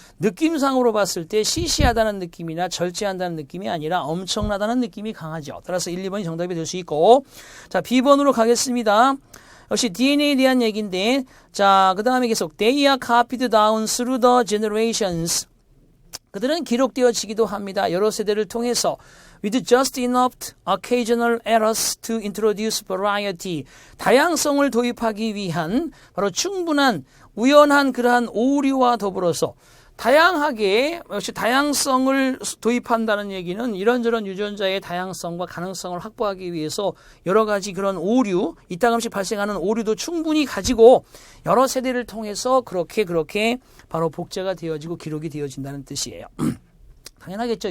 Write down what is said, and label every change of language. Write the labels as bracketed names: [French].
[Korean] 느낌상으로 봤을 때 시시하다는 느낌이나 절제한다는 느낌이 아니라 엄청나다는 느낌이 강하죠. 따라서 1, 2번이 정답이 될 수 있고 자, B번으로 가겠습니다. 역시 DNA에 대한 얘기인데 자, 그 다음에 계속 [English] They are copied down through the generations. [Korean] 그들은 기록되어지기도 합니다. 여러 세대를 통해서 [English] with just enough occasional errors to introduce variety. [Korean] 다양성을 도입하기 위한 바로 충분한 우연한 그러한 오류와 더불어서 다양하게 역시 다양성을 도입한다는 얘기는 이런저런 유전자의 다양성과 가능성을 확보하기 위해서 여러 가지 그런 오류, 이따금씩 발생하는 오류도 충분히 가지고 여러 세대를 통해서 그렇게 바로 복제가 되어지고 기록이 되어진다는 뜻이에요. 당연하겠죠.